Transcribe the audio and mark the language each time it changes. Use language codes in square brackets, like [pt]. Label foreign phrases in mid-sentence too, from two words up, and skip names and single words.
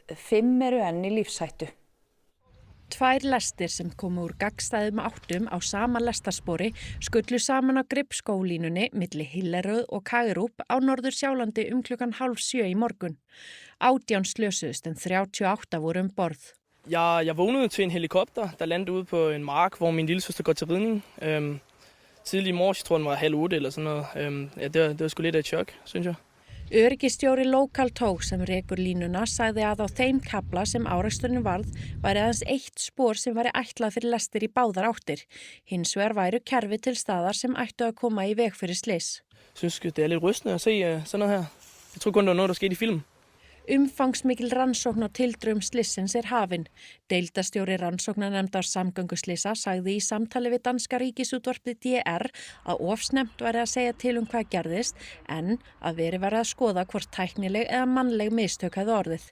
[is] 5 eru enn í lífshættu. 2 lestir sem komu úr gagnstæðum áttum á sama lestarspori skullu saman á Gripskóglínunni milli Hillerød og Kagerup á Norður Sjálandi klukkan 6:30 í morgun. 18 slösuðust en 38 voru borð. [da] Jeg vågnede til en helikopter, der landede ude på en mark, hvor min lillesøster går til ridning. Tidlig i morges, jeg tror den var 7:30 eller sådan noget. Det var sgu lidt af et chok, synes jeg. [is] Öryggistjóri Local Tow sem rekur línuna sagði að á þeim kafla sem áreksturinn varð væri aðeins eitt spor sem væri ætlað fyrir lestir í báðar áttir. Hins vegar væru kerfi til staðar sem ættu að koma í veg fyrir slys. [da] Jeg synes det lidt rystende at se sådan noget her. Jeg tror kun det var noget, der skete i film. [is] Umfangsmikil rannsókn á tildrögum slysins hafin. Deildastjóri rannsóknarnefndar samgönguslisa sagði í samtali við danska ríkisútvarpið DR að of snemmt væri að segja til hvað gerðist en að verið væri að skoða hvort tæknileg eða mannleg mistök hefði orðið.